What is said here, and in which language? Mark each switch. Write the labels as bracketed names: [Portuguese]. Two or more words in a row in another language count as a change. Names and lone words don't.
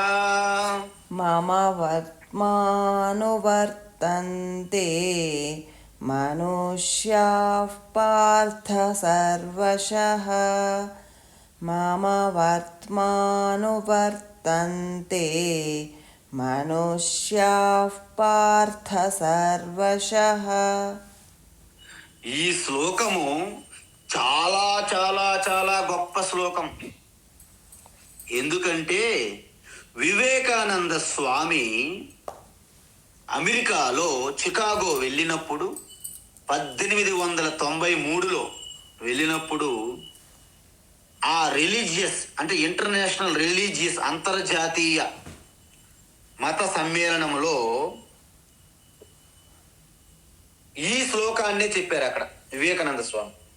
[Sanskrit] मम वर्त्मानुवर्तन्ते मनुष्याः पार्थ सर्वशः मम वर्त्मानुवर्तन्ते मनुष्याः पार्थ सर्वशः [Telugu] ఈ శ్లోకము చాలా చాలా చాలా గొప్ప శ్లోకం. ఎందుకంటే వివేకానంద స్వామి అమెరికాలో చికాగో వెళ్ళినప్పుడు 1893లో వెళ్ళినప్పుడు ఆ రిలీజియస్ అంటే [English] International Religious [Telugu] అంతర్జాతీయ మత సమ్మేళనంలో ఈ శ్లోకాన్నే చెప్పారు అక్కడ వివేకానంద స్వామి.